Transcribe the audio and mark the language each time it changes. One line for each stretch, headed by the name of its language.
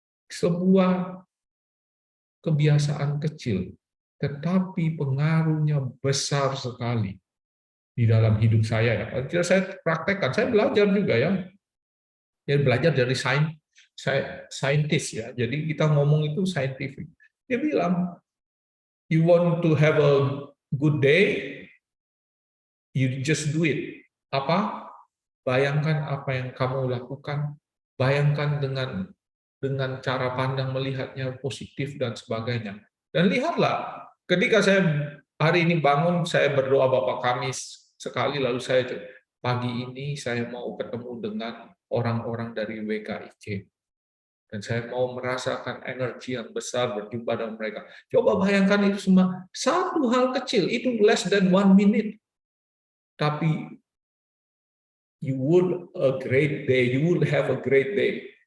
Indonesian: Sebuah kebiasaan kecil, tetapi pengaruhnya besar sekali di dalam hidup saya. Saya praktekkan, saya belajar juga ya. Ya belajar dari saintis ya. Jadi kita ngomong itu scientific.
English: Dia bilang, you want to have a good day, you just do it.
Indonesian: Apa? Bayangkan apa yang kamu lakukan, bayangkan dengan cara pandang melihatnya positif dan sebagainya. Dan lihatlah, Ketika saya hari ini bangun, saya berdoa Bapa kami sekali, lalu saya pagi ini saya mau ketemu dengan orang-orang dari WKIC. Dan saya mau merasakan energi yang besar berjumpa dengan mereka. Coba bayangkan itu semua. Satu hal kecil, itu
English: less than 1 minute. Tapi you would have a great day.